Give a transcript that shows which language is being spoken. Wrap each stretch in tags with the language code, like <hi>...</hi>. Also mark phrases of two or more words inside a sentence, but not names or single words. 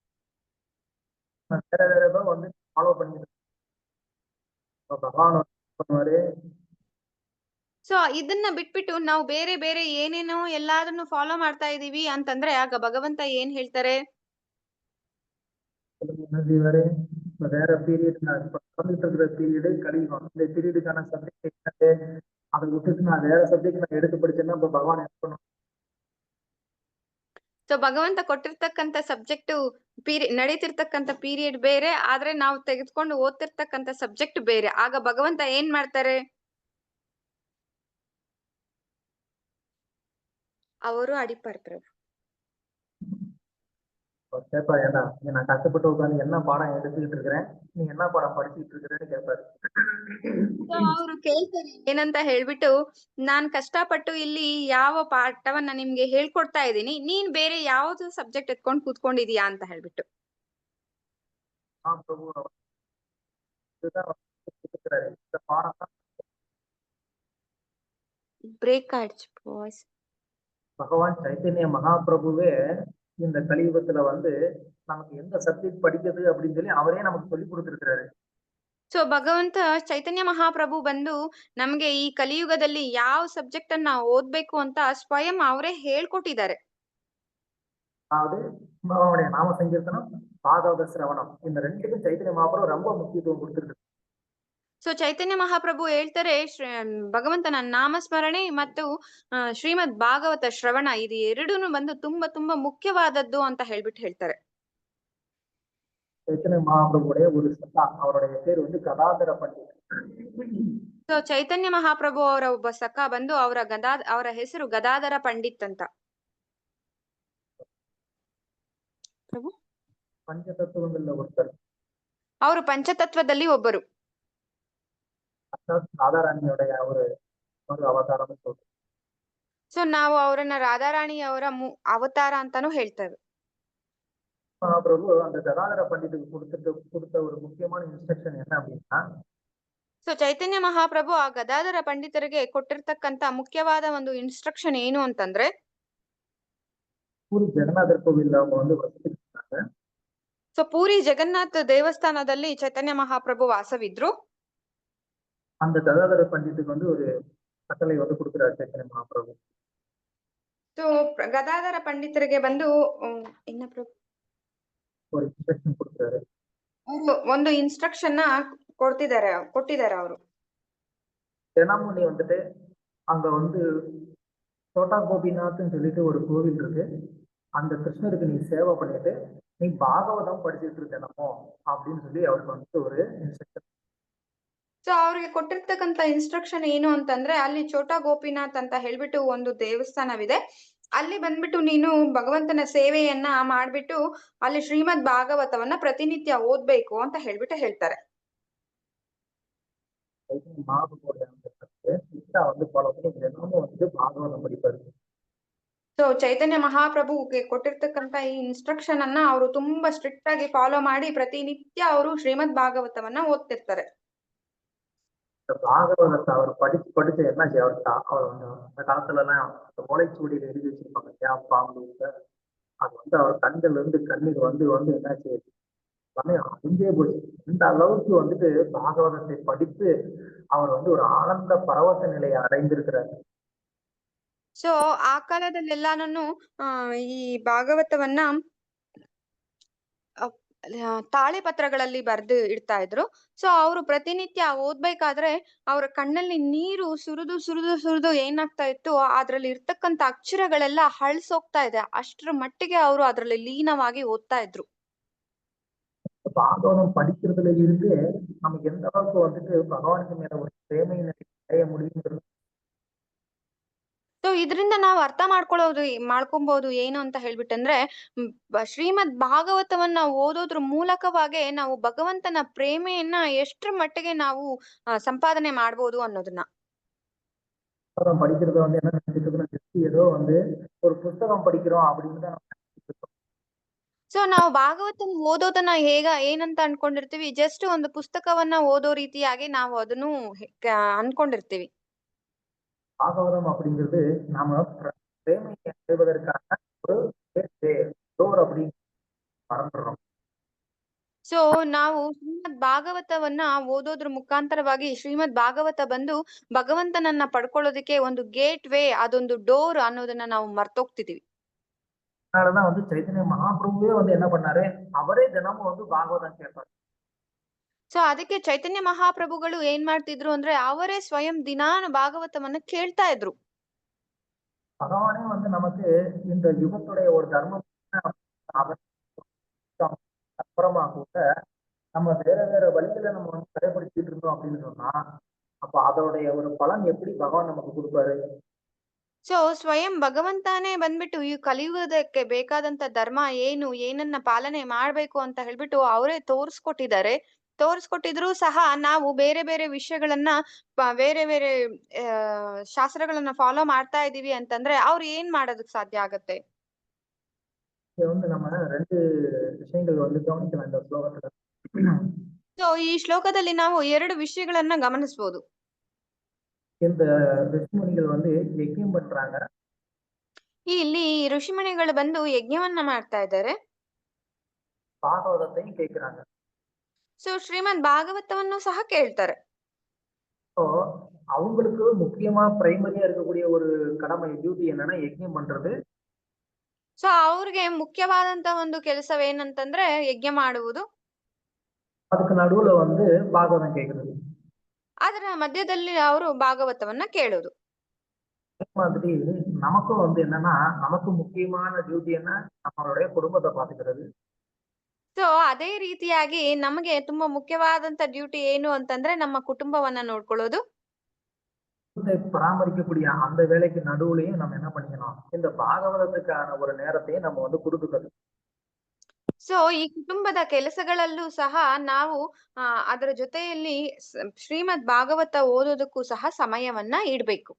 <ta>வேற வேற ஏதோ வந்து ஃபாலோ பண்ணிட்டு பகவான் பண்ணுவாரு.</ta> <kn>ಸೊ ಇದನ್ನ ಬಿಟ್ಬಿಟ್ಟು ನಾವು ಬೇರೆ ಬೇರೆ ಏನೇನೋ ಎಲ್ಲಾದನ್ನು ಫಾಲೋ ಮಾಡ್ತಾ ಇದೀವಿ ಅಂತಂದ್ರೆ ಆಗ ಭಗವಂತ ಏನ್ ಹೇಳ್ತಾರೆ,</kn> <ta>என்ன செய்வாரு, வேற பீரியட் நான் பண்ணிட்டு இருக்கிற பீரியடு கழிக்கும். இந்த பீரியடுக்கான சப்ஜெக்ட் என்னது அதை விட்டுட்டு நான் வேற சப்ஜெக்ட் நான் எடுத்து படிச்சேன்னா இப்ப பகவான் என்ன பண்ணுவோம்.</ta> <kn>ಸೊ ಭಗವಂತ ಕೊಟ್ಟಿರ್ತಕ್ಕಂಥ ಸಬ್ಜೆಕ್ಟ್ ನಡೀತಿರ್ತಕ್ಕಂಥ ಪೀರಿಯಡ್ ಬೇರೆ, ಆದ್ರೆ ನಾವು ತೆಗೆದುಕೊಂಡು ಓದ್ತಿರ್ತಕ್ಕಂಥ ಸಬ್ಜೆಕ್ಟ್ ಬೇರೆ. ಆಗ ಭಗವಂತ ಏನ್ ಮಾಡ್ತಾರೆ, ಅವರು ಅಡಿಪಾರ್ ಪ್ರಭು.</kn> <ta>கேட்பா, ஏண்டா நான் கஷ்டப்பட்டு உட்காந்து என்ன பாடம் எடுத்துக்கிட்டு இருக்கிறேன், நீ என்ன பாடம் படிச்சுட்டு இருக்கிறேன்னு கேட்பாரு.</ta> <kn>ಅವರು ಕೇಳ್ತಾರೆ ಏನಂತ ಹೇಳ್ಬಿಟ್ಟು, ನಾನ್ ಕಷ್ಟಪಟ್ಟು ಇಲ್ಲಿ ಯಾವ ಪಾಠವನ್ನ ನಿಮ್ಗೆ ಹೇಳ್ಕೊಡ್ತಾ ಇದ್ದೀನಿ, ನೀನ್ ಬೇರೆ ಯಾವ್ದು ಸಬ್ಜೆಕ್ಟ್ ಎತ್ಕೊಂಡು ಕೂತ್ಕೊಂಡಿದೀಯಾ ಅಂತ ಹೇಳ್ಬಿಟ್ಟು.</kn> <ta>பிரபு இதுதான் கொடுத்திருக்கிறாரு. இந்த பாடம் தான்</ta> <kn>ಬ್ರೇಕ್ ಆಯ್ತು ವಾಯ್ಸ್.</kn> <ta>பகவான் சைத்தன்ய மகாபிரபுவே இந்த கலியுகத்துல வந்து நமக்கு எந்த சப்ஜெக்ட் படிக்கிறது அப்படின்னு சொல்லி அவரே நமக்கு சொல்லி கொடுத்திருக்கிறாரு.</ta> <kn>ಸೊ ಭಗವಂತ ಚೈತನ್ಯ ಮಹಾಪ್ರಭು ಬಂದು ನಮ್ಗೆ ಈ ಕಲಿಯುಗದಲ್ಲಿ ಯಾವ ಸಬ್ಜೆಕ್ಟ್ ಅನ್ನ ಓದ್ಬೇಕು ಅಂತ ಸ್ವಯಂ ಅವರೇ ಹೇಳ್ಕೊಟ್ಟಿದ್ದಾರೆ.</kn> <ta>அதாவது பகவானுடைய நாம சங்கீர்த்தனம், பாகவத சிரவணம், இந்த ரெண்டுக்கும் சைத்தன்ய மகாபிரபு ரொம்ப முக்கியத்துவம் கொடுத்திருக்காரு.</ta> <kn>ಸೊ ಚೈತನ್ಯ ಮಹಾಪ್ರಭು ಹೇಳ್ತಾರೆ ಭಗವಂತನ ನಾಮಸ್ಮರಣೆ ಮತ್ತು ಶ್ರೀಮದ್ ಭಾಗವತ ಶ್ರವಣ ಇದು ಎರಡೂನು ಬಂದು ತುಂಬಾ ತುಂಬಾ ಮುಖ್ಯವಾದದ್ದು ಅಂತ ಹೇಳ್ಬಿಟ್ಟು ಹೇಳ್ತಾರೆ.</kn> <ta>ಚೈತನ್ಯ ಮಹಾಪ್ರಭುடைய ஒரு சகா, அவருடைய பேர் வந்து ಗದಾಧರ ಪಂಡಿತ್.</ta> <kn>ಸೊ ಚೈತನ್ಯ ಮಹಾಪ್ರಭು ಅವರ ಒಬ್ಬ ಸಖ ಬಂದು ಅವರ ಹೆಸರು ಗದಾಧರ ಪಂಡಿತ್ ಅಂತ. ಪ್ರಭು</kn> <ta>ಪಂಚತತ್ವங்கள்ல ஒருத்தர்.</ta> <kn>ಅವರು ಪಂಚತತ್ವದಲ್ಲಿ ಒಬ್ಬರು.</kn> <ta>ರಾಧಾರಾಣಿಯುடைய ஒரு அவதாரம் சொல்றோம்.</ta> <kn>ಸೊ ನಾವು ಅವರನ್ನ ರಾಧಾರಾಣಿ ಅವರ ಅವತಾರ ಅಂತಾನು ಹೇಳ್ತೇವೆ.</kn> <ta>மகாபிரபு அந்த கதாதர பண்டித்துக்கு கொடுத்த ஒரு முக்கியமான இன்ஸ்ட்ரக்ஷன் என்ன அப்படின்னா,</ta> <kn>ಸೊ ಚೈತನ್ಯ ಮಹಾಪ್ರಭು ಆ ಗದಾಧರ ಪಂಡಿತರಿಗೆ ಕೊಟ್ಟಿರ್ತಕ್ಕಂತ ಮುಖ್ಯವಾದ ಒಂದು ಇನ್ಸ್ಟ್ರಕ್ಷನ್ ಏನು ಅಂತಂದ್ರೆ,</kn> <ta>பூரி ஜெகநாதர் கோவில்ல அவங்க வந்து வசிச்சிருக்காங்க.</ta> <kn>ಸೊ ಪೂರಿ ಜಗನ್ನಾಥ ದೇವಸ್ಥಾನದಲ್ಲಿ ಚೈತನ್ಯ ಮಹಾಪ್ರಭು ವಾಸವಿದ್ರು.</kn> <ta>அந்த கதாதர பண்டித்துக்கு வந்து ஒரு கட்டளை வந்து கொடுக்கிறார் ಚೈತನ್ಯ ಮಹಾಪ್ರಭು.</ta> <kn>ಸೊ ಗದಾಧರ ಪಂಡಿತರಿಗೆ ಬಂದು என்ன ಪ್ರಭು</kn> <ta>ஒரு இன்ஸ்ட்ரக்ஷன் கொடுக்கிறாரு.</ta> <kn>ಒಂದು ಇನ್ಸ್ಟ್ರಕ್ಷನ್ ಕೊಟ್ಟಿದ್ದಾರೆ ಅವರು.</kn> <ta>தினமும் நீ வந்துட்டு அங்க வந்து சோட்டா கோபிநாத்னு சொல்லிட்டு ஒரு கோவில் இருக்கு, அந்த கிருஷ்ணருக்கு நீ சேவை பண்ணிட்டு நீ பாகவதம் படிச்சுட்டு இருக்கணுமோ அப்படின்னு சொல்லி அவருக்கு வந்து ஒரு இன்ஸ்ட்ரக்ஷன்.</ta> <kn>ಸೊ ಅವ್ರಿಗೆ ಕೊಟ್ಟಿರ್ತಕ್ಕಂತ ಇನ್ಸ್ಟ್ರಕ್ಷನ್ ಏನು ಅಂತಂದ್ರೆ, ಅಲ್ಲಿ ಚೋಟಾ ಗೋಪಿನಾಥ್ ಅಂತ ಹೇಳ್ಬಿಟ್ಟು ಒಂದು ದೇವಸ್ಥಾನವಿದೆ, ಅಲ್ಲಿ ಬಂದ್ಬಿಟ್ಟು ನೀನು ಭಗವಂತನ ಸೇವೆಯನ್ನ ಮಾಡ್ಬಿಟ್ಟು ಅಲ್ಲಿ ಶ್ರೀಮದ್ ಭಾಗವತವನ್ನ ಪ್ರತಿನಿತ್ಯ ಓದ್ಬೇಕು ಅಂತ ಹೇಳ್ಬಿಟ್ಟು ಹೇಳ್ತಾರೆ.</kn> <ta>வந்து ஃபாலோ பண்ணி தினமும் வந்து பாகவதம் படிப்பாரு.</ta> <kn>ಸೊ ಚೈತನ್ಯ ಮಹಾಪ್ರಭುಗೆ ಕೊಟ್ಟಿರ್ತಕ್ಕಂತ ಈ ಇನ್ಸ್ಟ್ರಕ್ಷನ್ ಅನ್ನ ಅವರು ತುಂಬಾ ಸ್ಟ್ರಿಕ್ಟ್ ಆಗಿ ಫಾಲೋ ಮಾಡಿ ಪ್ರತಿನಿತ್ಯ ಅವರು ಶ್ರೀಮದ್ ಭಾಗವತವನ್ನ ಓದ್ತಿರ್ತಾರೆ.</kn> <ta>இந்த பாகவதத்தை அவர் படிச்சு படிச்சு என்னாச்சு அவர் வந்து அந்த காலத்துல எல்லாம் இந்த ஓலைச்சுவடியில எழுதி வச்சிருப்பாங்க இல்லையா பாம்பு அது வந்து அவர் கண்கள் இருந்து கண்ணீர் வந்து வந்து என்னாச்சு எல்லாமே அழிஞ்சே போச்சு. இந்த அளவுக்கு வந்துட்டு பாகவதத்தை படித்து அவர் வந்து ஒரு ஆனந்த பரவச நிலையை அடைந்திருக்கிறார்.</ta> <kn>ಸೊ ಆ ಕಾಲದಲ್ಲೆಲ್ಲಾನು ಈ ಭಾಗವತವನ್ನ ತಾಳೆ ಪತ್ರಗಳಲ್ಲಿ ಬರ್ದು ಇಡ್ತಾ ಇದ್ರು. ಸೊ ಅವರು ಪ್ರತಿನಿತ್ಯ ಓದ್ಬೇಕಾದ್ರೆ ಅವ್ರ ಕಣ್ಣಲ್ಲಿ ನೀರು ಸುರಿದು ಏನಾಗ್ತಾ ಇತ್ತು, ಅದ್ರಲ್ಲಿ ಇರ್ತಕ್ಕಂತ ಅಕ್ಷರಗಳೆಲ್ಲ ಹಳ್ಸೋಗ್ತಾ ಇದೆ. ಅಷ್ಟ್ರ ಮಟ್ಟಿಗೆ ಅವರು ಅದ್ರಲ್ಲಿ ಲೀನವಾಗಿ ಓದ್ತಾ ಇದ್ರು.</kn> <ta>பாகவதம் படிக்கிறதுல இருந்து நமக்கு எந்த அளவுக்கு வந்துட்டு பகவானுக்கு மேல ஒரு பிரேமை அடைய முடியுங்கிறது.</ta> <kn>ಸೊ ಇದರಿಂದ ನಾವು ಅರ್ಥ ಮಾಡ್ಕೊಬಹುದು ಏನು ಅಂತ ಹೇಳ್ಬಿಟ್ಟಂದ್ರೆ, ಶ್ರೀಮದ್ ಭಾಗವತವನ್ನ ಓದೋದ್ರ ಮೂಲಕವಾಗಿ ನಾವು ಭಗವಂತನ ಪ್ರೇಮೆಯನ್ನ ಎಷ್ಟ್ರ ಮಟ್ಟಿಗೆ ನಾವು ಸಂಪಾದನೆ ಮಾಡ್ಬೋದು ಅನ್ನೋದನ್ನ.</kn> <ta>புத்தகம் படிக்கிறத வந்து என்ன நினைச்சிட்டு இருக்கோம், ஏதோ வந்து ஒரு புத்தகம் படிக்கிறோம் அப்படின்னு தான் நம்ம நினைச்சிட்டு இருக்கோம்.</ta> <kn>ಸೊ ನಾವು ಭಾಗವತನ ಓದೋದನ್ನ ಏನಂತ ಅನ್ಕೊಂಡಿರ್ತೀವಿ, ಜಸ್ಟ್ ಒಂದು ಪುಸ್ತಕವನ್ನ ಓದೋ ರೀತಿಯಾಗಿ ನಾವು ಅದನ್ನು ಅನ್ಕೊಂಡಿರ್ತೀವಿ.</kn> <ta>பாகவதம் அப்படிங்கிறது நாம பிரேமையை அடைவதற்கான ஒரு டோர் அப்படின்னு மறந்துடுறோம்.</ta> <kn>ಸೊ ನಾವು ಶ್ರೀಮದ್ ಭಾಗವತವನ್ನ ಓದೋದ್ರ ಮುಖಾಂತರವಾಗಿ ಶ್ರೀಮದ್ ಭಾಗವತ ಬಂದು ಭಗವಂತನನ್ನ ಪಡ್ಕೊಳ್ಳೋದಕ್ಕೆ ಒಂದು ಗೇಟ್ ವೇ, ಅದೊಂದು ಡೋರ್ ಅನ್ನೋದನ್ನ ನಾವು ಮರ್ತೋಗ್ತಿದೀವಿ.</kn> <ta>அதனாலதான் வந்து சைத்தன்ய மகாபிரபுவே வந்து என்ன பண்ணாரு, அவரே தினமும் வந்து பாகவதம் கேட்பாரு.</ta> <kn>ಸೊ ಅದಕ್ಕೆ ಚೈತನ್ಯ ಮಹಾಪ್ರಭುಗಳು ಏನ್ ಮಾಡ್ತಿದ್ರು ಅಂದ್ರೆ, ಅವರೇ ಸ್ವಯಂ ದಿನಾನು ಭಾಗವತವನ್ನ ಕೇಳ್ತಾ ಇದ್ರು.</kn> <ta>பகவானே வந்து நமக்கு இந்த யுகத்துடைய ஒரு தர்மம் அப்புறமா கூட நம்ம வேற வேற வழிகளை நம்ம வந்து கடைபிடிச்சிட்டு இருந்தோம் அப்படின்னு சொன்னா, அப்ப அதோடைய ஒரு பலன் எப்படி பகவான் நமக்கு கொடுப்பாரு?</ta> <kn>ಸೊ ಸ್ವಯಂ ಭಗವಂತಾನೇ ಬಂದ್ಬಿಟ್ಟು ಈ ಕಲಿಯುವುದಕ್ಕೆ ಬೇಕಾದಂತ ಧರ್ಮ ಏನು, ಏನನ್ನ ಪಾಲನೆ ಮಾಡ್ಬೇಕು ಅಂತ ಹೇಳ್ಬಿಟ್ಟು ಅವರೇ ತೋರಿಸ್ಕೊಟ್ಟಿದ್ರು ಸಹ ನಾವು ಬೇರೆ ಬೇರೆ ವಿಷಯಗಳನ್ನ ಬೇರೆ ಬೇರೆ ಶಾಸ್ತ್ರಗಳನ್ನ ಫಾಲೋ ಮಾಡ್ತಾ ಇದೀವಿ ಅಂತಂದ್ರೆ ಅವ್ರು ಏನ್ ಮಾಡೋದಕ್ ಸಾಧ್ಯ ಆಗತ್ತೆ?</kn> <ta>இங்க வந்து நம்ம ரெண்டு விஷயங்கள் வந்து கவனிக்கலாம் இந்த ஸ்லோகத்துல.</ta> <kn>ಸೊ ಈ ಶ್ಲೋಕದಲ್ಲಿ ನಾವು 2 ವಿಷಯಗಳನ್ನ ಗಮನಿಸಬಹುದು.</kn> <ta>இந்த ಋಷಿமுனிகள் வந்து யஜ்யம் பண்றாங்க.</ta> <kn>ಇಲ್ಲಿ ಋಷಿಮುನಿಗಳು ಬಂದು ಯಜ್ಞವನ್ನ ಮಾಡ್ತಾ ಇದ್ದಾರೆ.</kn> <ta>பாகவதத்தையும் கேட்கிறாங்க.</ta> <kn>ಸೊ ಶ್ರೀಮದ್ ಭಾಗವತವನ್ನು ಸಹ ಕೇಳ್ತಾರೆ.</kn> <ta>ஸோ அவங்களுக்கு முக்கியமா பிரைமரியா இருக்கக்கூடிய ஒரு கடமை டியூட்டி என்னன்னா யஜ்யம் பண்றது.</ta> <kn>ಸೊ ಅವ್ರಿಗೆ ಮುಖ್ಯವಾದಂತ ಒಂದು ಕೆಲಸವೇನಂತಂದ್ರೆ ಯಜ್ಞ ಮಾಡುವುದು.</kn> <ta>அதுக்கு நடுவுல வந்து பாகவதம் கேட்கறது.</ta> <kn>ಅದರ ಮಧ್ಯದಲ್ಲಿ ಅವರು ಭಾಗವತವನ್ನ ಕೇಳೋದು.</kn> <ta>அதே மாதிரி நமக்கும் வந்து என்னன்னா, நமக்கு முக்கியமான டியூட்டி என்ன, நம்மளுடைய குடும்பத்தை பாத்துக்கிறது.</ta> <kn>ಸೊ ಅದೇ ರೀತಿಯಾಗಿ ನಮಗೆ ತುಂಬಾ ಮುಖ್ಯವಾದಂತ ಡ್ಯೂಟಿ ಏನು ಅಂತಂದ್ರೆ ನಮ್ಮ ಕುಟುಂಬವನ್ನ ನೋಡ್ಕೊಳ್ಳೋದು.</kn> <ta>பராமரிக்கக்கூடிய அந்த வேலைக்கு நடுவுலையும் நம்ம என்ன பண்ணிக்கணும், இந்த பாகவதத்துக்கான ஒரு நேரத்தையும் நம்ம வந்து கொடுக்கறது.</ta> <kn>ಸೊ ಈ ಕುಟುಂಬದ ಕೆಲಸಗಳಲ್ಲೂ ಸಹ ನಾವು ಅದರ ಜೊತೆಯಲ್ಲಿ ಶ್ರೀಮದ್ ಭಾಗವತ ಓದೋದಕ್ಕೂ ಸಹ ಸಮಯವನ್ನ ಇಡ್ಬೇಕು.</kn>